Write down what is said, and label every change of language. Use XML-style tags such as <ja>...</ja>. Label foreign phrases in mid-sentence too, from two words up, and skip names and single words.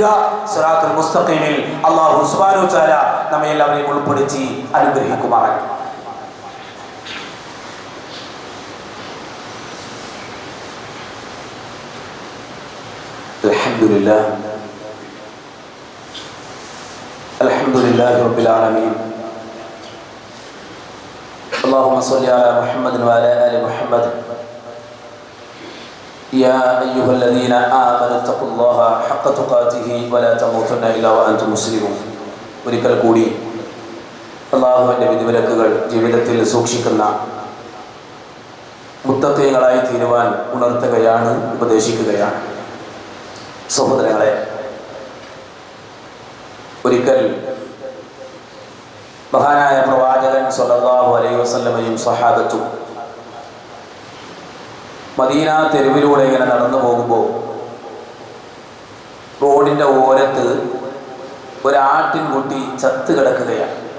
<ml>സിറാത്തുൽ മുസ്തഖീമിൽ</ml> <ar>الله سبحانه وتعالى</ar> <ml>നമ്മെ എല്ലാവരെയും ഉൾപ്പെടുത്തി അനുഗ്രഹിക്കുമാറാകട്ടെ.</ml> <ar>الحمد لله الحمد لله رب العالمين. اللهم صل على محمد وعلى آل محمد يا أيها الذين آمنوا اتقوا الله حق تقاته ولا تموتن إلا وأنتم مسلمون.</ar> <ml>ഒരിക്കൽ കൂടി അല്ലാഹുവിന്റെ വിധിവിലക്കുകൾ ജീവിതത്തിൽ സൂക്ഷിക്കുന്ന മുത്തഖീങ്ങളായി തീരുവാൻ ഉണർത്തുകയാണ്, ഉപദേശിക്കുകയാണ്. സഹോദരങ്ങളെ, ഒരിക്കൽ മഹാനായ പ്രവാചകൻ</ml> <ar>صلى الله عليه وسلم</ar> <ml>സ്വഹാബത്തും മദീന തെരുവിലൂടെ ഇങ്ങനെ നടന്നു പോകുമ്പോൾ റോഡിന്റെ ഓരത്ത് ഒരാട്ടിൻകുട്ടി ചത്ത് കിടക്കുകയാണ്.</ml>